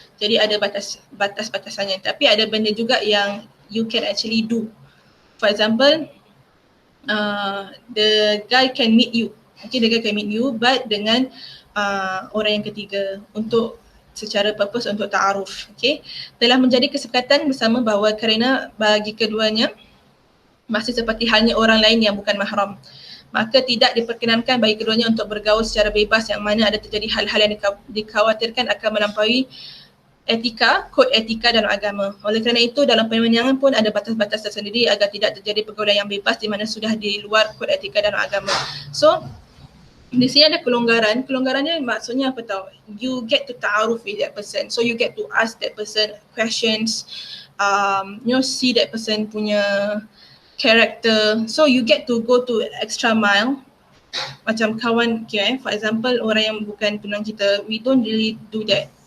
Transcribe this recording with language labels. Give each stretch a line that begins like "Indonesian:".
Malay: Jadi ada batas-batasannya. Tapi ada benda juga yang
English: you can actually do. For example, the guy can meet you. Okay, the guy can meet you but
Malay: dengan orang yang ketiga untuk secara
English: purpose untuk ta'aruf. Okay.
Malay: Telah menjadi kesepakatan bersama bahawa kerana bagi keduanya masih seperti halnya orang lain yang bukan mahram, maka tidak diperkenankan bagi keduanya untuk bergaul secara bebas yang mana ada terjadi hal-hal yang dikhawatirkan akan melampaui etika, kod etika dalam agama. Oleh kerana itu dalam permenyangan pun ada batas-batas tersendiri agar tidak terjadi pergaulan yang bebas di mana sudah di luar kod etika dalam agama. So di sini ada kelonggaran. Kelonggarannya maksudnya apa tahu?
English: You get to ta'aruf with that person. So you get to ask that person questions, see that person punya character. So you get to go to extra mile.
Malay: Macam kawan,
English: okay, for example
Malay: orang yang bukan tunang kita,
English: we don't really do that.